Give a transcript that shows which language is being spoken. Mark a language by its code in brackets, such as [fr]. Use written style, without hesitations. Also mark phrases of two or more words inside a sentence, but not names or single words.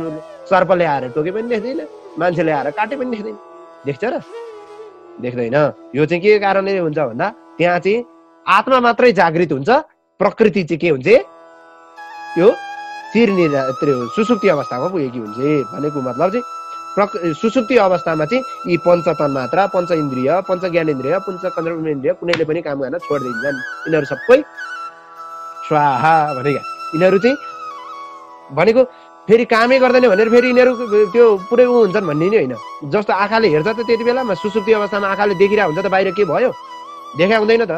[ne] सर्पले आएर टोके पनि देख्दैन, मान्छेले आएर काटे पनि देख्दैन, देख्छ र देख्दैन। यो चाहिँ के कारणले हुन्छ भन्दा त्यहाँ चाहिँ आत्मा मात्रै जागृत हुन्छ, प्रकृति चाहिँ के हुन्छ, त्यो चिर निद्रा सुसुप्ति अवस्थामा पुगेकी हुन्छ। भनेको मतलब चाहिँ सुसुप्ति अवस्थामा चाहिँ यी पञ्च तन्मात्रा, पञ्च इन्द्रिय, पञ्च ज्ञानेन्द्रिय, पञ्च कर्मेन्द्रिय कुनैले पनि काम गर्न छोडिदिन्छन्। यिनीहरू सबै स्वाहा भनेका, यिनीहरू चाहिँ भनेको फेरि कामै गर्दैन भनेर फेरि यिनीहरू त्यो पुरै हुन्छन् भन्ने नि होइन। जस्तो आँखाले हेर्छ त त्यति बेलामा सुसुप्ति अवस्थामा आँखाले देखिरहेको हुन्छ त बाहिर के भयो, देखा हुँदैन त।